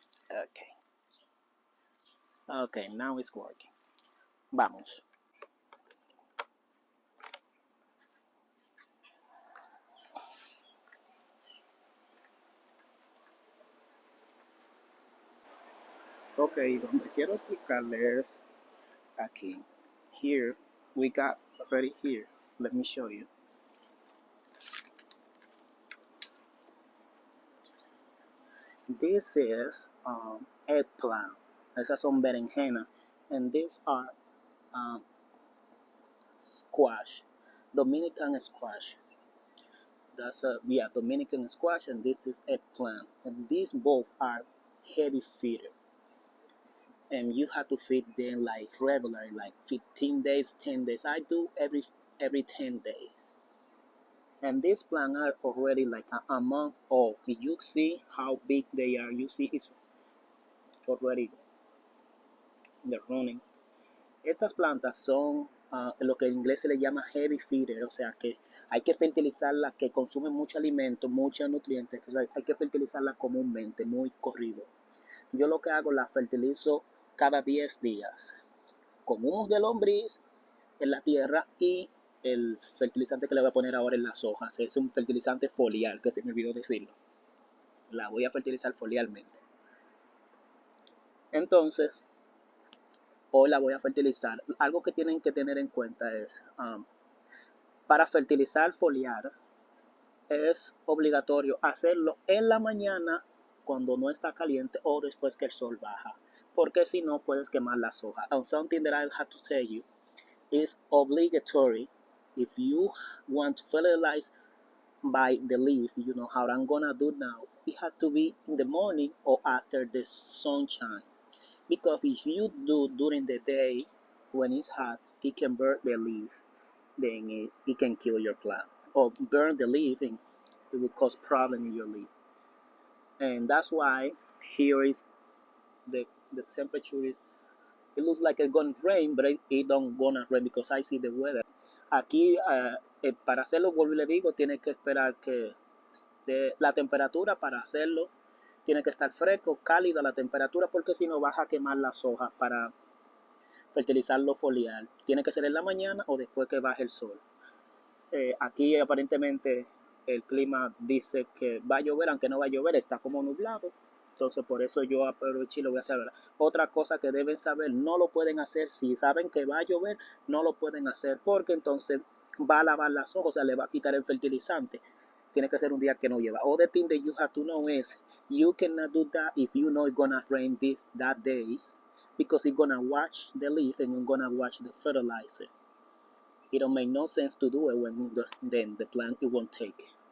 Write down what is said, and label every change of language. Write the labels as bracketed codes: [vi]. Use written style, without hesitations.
[en] Okay. Okay, now it's working. [es] Vamos. Okay, donde quiero explicarles aquí. [en] Here, we got already here. Let me show you. This is eggplant. [es] Esas son berenjena. [en] And these are um, squash. Dominican squash. That's a Dominican squash, and this is eggplant. And these both are heavy feeder. And you have to feed them like regularly, like 15 days, 10 days. I do every 10 days. And these plants are already like a month old. You see how big they are. You see it's already they're running. [es] Estas plantas son lo que en inglés se le llama heavy feeder, o sea que hay que fertilizarlas, que consumen mucho alimento, muchos nutrientes, o sea, hay que fertilizarlas comúnmente, muy corrido. Yo lo que hago, la fertilizo cada 10 días, con humus de lombriz en la tierra y el fertilizante que le voy a poner ahora en las hojas. Es un fertilizante foliar, que se me olvidó decirlo. La voy a fertilizar foliarmente. Entonces, hoy la voy a fertilizar. Algo que tienen que tener en cuenta es, para fertilizar foliar, es obligatorio hacerlo en la mañana cuando no está caliente o después que el sol baja, porque si no puedes quemar las hojas. [en] And something that I have to tell you is obligatory if you want to fertilize by the leaf. You know how I'm gonna do now. It has to be in the morning or after the sunshine, because if you do during the day when it's hot, it can burn the leaf, then it can kill your plant, or burn the leaf and it will cause problem in your leaf. And that's why here is the temperature is, it looks like it's gonna rain, but it don't gonna rain because I see the weather. [es] Aquí para hacerlo, vuelvo y le digo, tiene que esperar que la temperatura para hacerlo tiene que estar fresco, cálida la temperatura, porque si no vas a quemar las hojas para fertilizarlo foliar. Tiene que ser en la mañana o después que baje el sol. Aquí aparentemente el clima dice que va a llover, aunque no va a llover, está como nublado. Entonces por eso yo aproveché y lo voy a hacer. Otra cosa que deben saber, no lo pueden hacer si saben que va a llover, no lo pueden hacer porque entonces va a lavar las hojas, o sea, le va a quitar el fertilizante. Tiene que ser un día que no lleva. [en] Other thing that you have to know is you cannot do that if you know it's gonna rain that day, because it's gonna wash the leaf and you're gonna wash the fertilizer. It don't make no sense to do it when then the plant it won't take.